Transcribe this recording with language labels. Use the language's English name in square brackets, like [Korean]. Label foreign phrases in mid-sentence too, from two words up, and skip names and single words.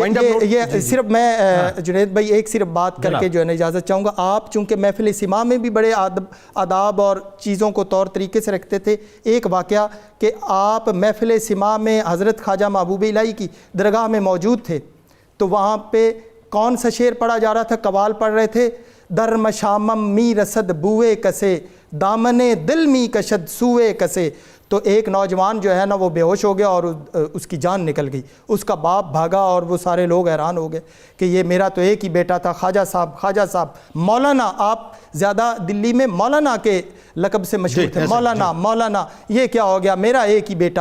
[Urdu] یہ صرف میں جنید بھائی ایک صرف بات کر کے جو ہے نا اجازت چاہوں گا. آپ چونکہ محفل سما میں بھی بڑے آداب اور چیزوں کو طور طریقے سے رکھتے تھے، ایک واقعہ کہ آپ محفل سما میں حضرت خواجہ محبوب الہی کی درگاہ میں موجود تھے، تو وہاں پہ کون سا شعر پڑھا جا رہا تھا؟ قوال پڑھ رہے تھے. [Persian] در مشامم می رسد بوئے کسے، دامن دل می کشد سوئے کسے. [Urdu] تو ایک نوجوان جو ہے نا وہ بے ہوش ہو گیا اور اس کی جان نکل گئی. اس کا باپ بھاگا اور وہ سارے لوگ حیران ہو گئے کہ یہ میرا تو ایک ہی بیٹا تھا. خواجہ صاحب مولانا، آپ زیادہ دلی میں مولانا کے لقب سے مشہور تھے. مولانا یہ کیا ہو گیا؟ میرا ایک ہی بیٹا.